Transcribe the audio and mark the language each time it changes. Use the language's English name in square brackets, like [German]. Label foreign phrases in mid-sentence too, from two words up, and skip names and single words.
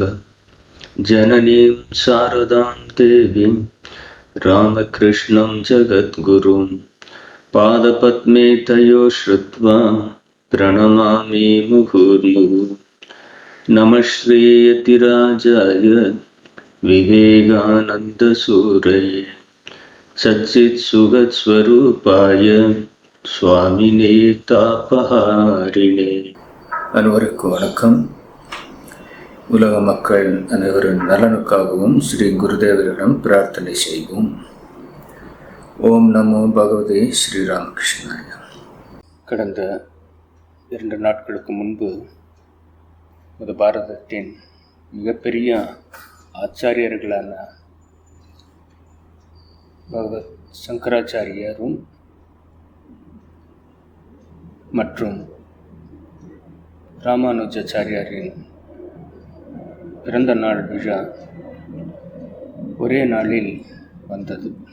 [Sanskrit] जननीं शारदां देवीं रामकृष्णं जगद्गुरुं पादपद्मे तयो श्रुत्वा प्रणमामि मुहुर्मुहुः। नमः श्रीयतिराजाय विवेकानन्दसूरये सच्चित्सुखस्वरूपाय स्वामिने तापहारिणे. [Tamil] அனைவருக்கும் வணக்கம். உலக மக்கள் அனைவரின் நலனுக்காகவும் ஸ்ரீ குருதேவரிடம் பிரார்த்தனை செய்வோம். [Sanskrit] ॐ नमो भगवते श्रीरामकृष्णाय. [Tamil] கடந்த 2 நாட்களுக்கு முன்பு பாரதத்தின் மிகப்பெரிய ஆச்சாரியர்களான பகவத் சங்கராச்சாரியரும் மற்றும் ராமானுஜாச்சாரியாரின் பிறந்த நாள் விழா ஒரே நாளில் வந்தது.